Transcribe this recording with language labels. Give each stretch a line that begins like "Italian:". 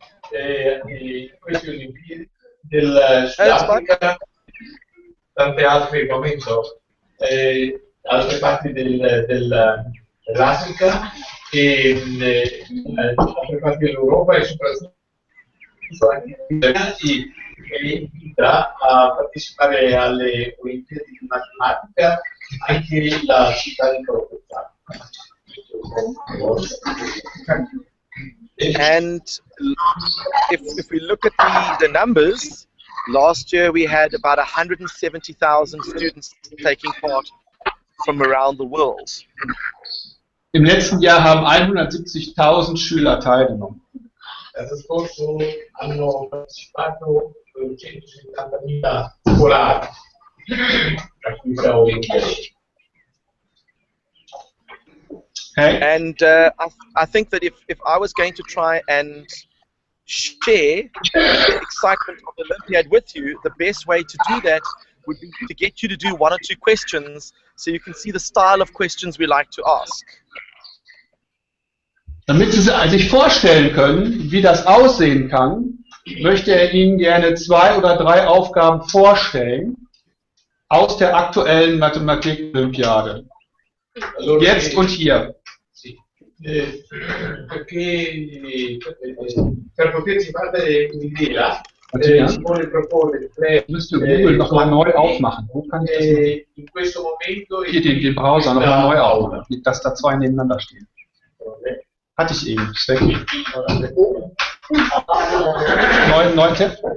Italian: Queste Olimpiadi del Sudafrica, tante altre come so, altre parti dell'Africa e altre parti dell'Europa, e soprattutto anche che invita a partecipare alle Olimpiadi di matematica anche la città di Calopezzati.
English: And if we look at the numbers, last year we had about 170,000 students taking part from around the world.
German: Im letzten Jahr haben 170.000 Schüler teilgenommen.
Italian: L'anno scorso hanno partecipato 170.000 scolari a questa Olimpiade.
English: Okay. And I think that if I was going to try and share the excitement of the Olympiad with you, the best way to do that would be to get you to do 1 or 2 questions so you can see the style of questions we like to ask.
German: Damit Sie sich vorstellen können, wie das aussehen kann, möchte er Ihnen gerne 2 oder 3 Aufgaben vorstellen aus der aktuellen Mathematik-Olympiade. Jetzt und hier.
Italian: Perché per poterci fare un'idea, si vuole proporre tre
German: Müsste Google nochmal neu aufmachen. Wo kann ich das machen?
Italian: in questo momento
German: Hier den Browser nochmal neu aufmachen, dass da zwei nebeneinander stehen. Hatte ich eben. Ist weg. Neuen Tipp.